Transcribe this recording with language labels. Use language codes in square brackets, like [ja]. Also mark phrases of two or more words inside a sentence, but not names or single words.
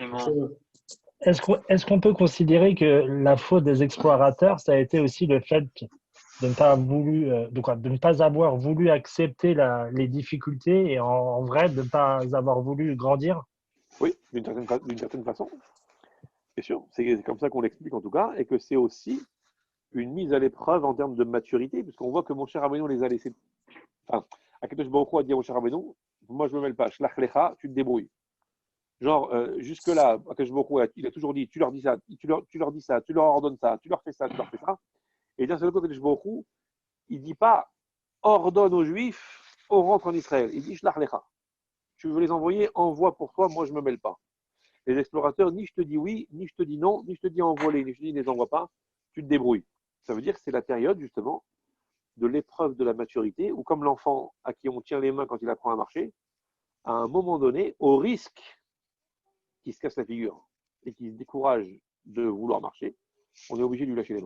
[fr] Est-ce qu'on peut considérer que la faute des explorateurs, ça a été aussi le fait de ne pas avoir voulu accepter les difficultés et en vrai de ne pas avoir voulu grandir? Oui, d'une certaine façon. C'est sûr. C'est comme ça qu'on l'explique en tout cas, et que c'est aussi une mise à l'épreuve en termes de maturité, puisqu'on voit que mon cher Rabbeinu les a laissés. Enfin, Akadosh Baruch Hu a dit à mon cher Rabbeinu, moi je me mêle pas, [he] שלח לך, [fr] tu te débrouilles. Genre, jusque-là, Akadosh Baruch Hu, il a toujours dit, tu leur dis ça, tu leur dis ça, tu leur ordonnes ça, tu leur fais ça, tu leur fais ça. Et d'un seul coup, Akadosh Baruch Hu, il ne dit pas, ordonne aux Juifs, on rentre en Israël. Il dit, [he] שלח לך. [fr] Tu veux les envoyer, envoie pour toi, moi je ne me mêle pas. Les explorateurs, ni je te dis oui, ni je te dis non, ni je te dis envoie-les, ni je te dis ne les envoie pas, tu te débrouilles. Ça veut dire que c'est la période, justement, de l'épreuve de la maturité, où comme l'enfant à qui on tient les mains quand il apprend à marcher, à un moment donné, au risque qu'il se casse la figure et qu'il se décourage de vouloir marcher, on est obligé de lui lâcher les mains.